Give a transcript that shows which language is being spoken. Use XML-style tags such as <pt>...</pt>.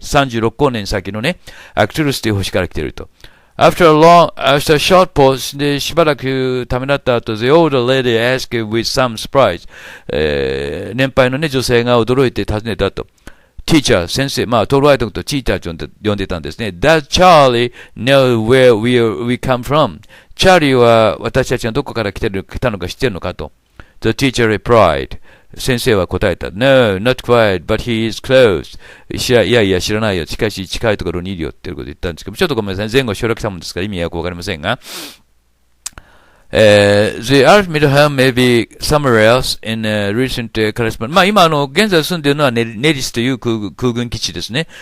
<ja>36光年先のね、アクトゥルスという星から来ていると。</ja> <en>After a short pause</en> <ja>でしばらくためらった後、</ja> <en>the older lady asked with some surprise、</en> <ja>年配のね、女性が驚いて尋ねたと。 Teacher、先生、まあ、トールワイトとチーターと呼んでたんですね。</ja> <en>Does Charlie know where we come from?</en> <ja>チャーリーは私たちがどこから来たのか知ってるのかと。</ja> <en>The teacher replied、</en> <ja>先生は答えた。</ja> <en>No, not quite, but he is close.</en> <ja>いや、知らないよ。近いところにいるよっていうことを言ったんですけど、ちょっとごめんなさい。前後省略したもんですから意味はよくわかりませんが。</ja> <en>The ultimate home may be somewhere else in recent correspondence.</en> <ja>まあ今現在住んでいるのはネリスという空軍基地ですね。</ja>